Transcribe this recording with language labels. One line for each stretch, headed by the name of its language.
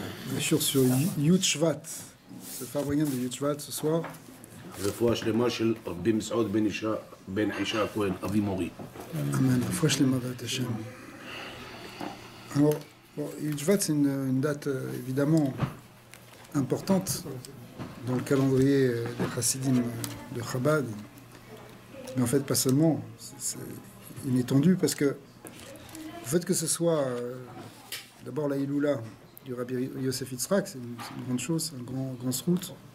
French: Bien sûr, sur Yud Shvat, le Farbrengen de Yud Shvat ce soir.
Hebrew: רפואה שלמה של רבי מסעוד בן עישה הכהן, אבי מורי. Amen. Fouach les Mavat Hashem.
French: Alors, bon, Yud Shvat, c'est une date évidemment importante dans le calendrier des Chassidim de Chabad. Mais en fait, pas seulement. C'est inétendu parce que le fait que ce soit d'abord la Iloula du Rabbi Yosef Yitzhak, c'est une grande chose, c'est un grand srout.